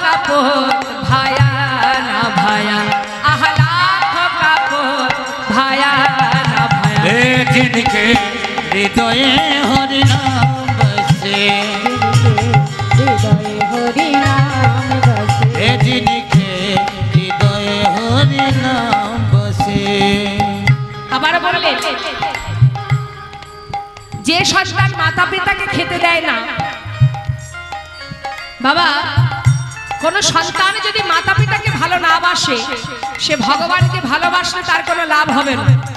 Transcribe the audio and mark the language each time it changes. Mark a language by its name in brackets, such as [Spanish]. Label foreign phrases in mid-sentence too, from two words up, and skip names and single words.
[Bangla] কাপড় ভায়া না ভায়া, আহ লাখ কাপড় ভায়া না ভায়া। [Hindi] जिनके हृदय हरि नाम बसे, [Bangla] হৃদয়ে হরি নাম বসে, [Hindi] जिनके हृदय हरि नाम बसे। [Bangla] আবার বললেন যে সন্তান মাতা পিতাকে খেতে দেয় না, বাবা কোন সন্তান যদি মাতা পিতাকে ভালো না বাসে, সে ভগবানকে ভালোবাসলে তার কোনো লাভ হবে না।